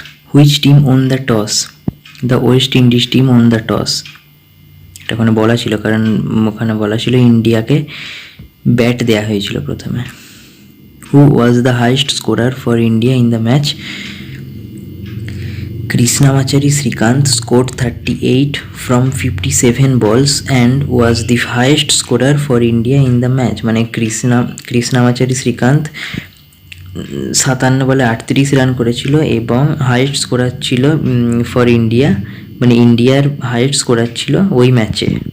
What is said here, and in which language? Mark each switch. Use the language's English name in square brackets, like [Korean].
[English] Which team won the toss? The West Indies team won the toss. [Bangla] এটা ওখানে বলা ছিল, কারণ ওখানে বলা ছিল ইন্ডিয়াকে ব্যাট দেওয়া হয়েছিল প্রথমে। [English] Who was the highest scorer for India in the match? Krishnamachari Srikanth scored 38 from 57 balls and was the highest scorer for India in the match. [Bangla] মানে কৃষ্ণামাচারী শ্রীকান্ত 57 বলে 38 রান করেছিল এবং হাইয়েস্ট স্কোরার ছিল [English] for India, [Bangla] মানে ইন্ডিয়ার হাইয়েস্ট স্কোরার ছিল ওই ম্যাচে।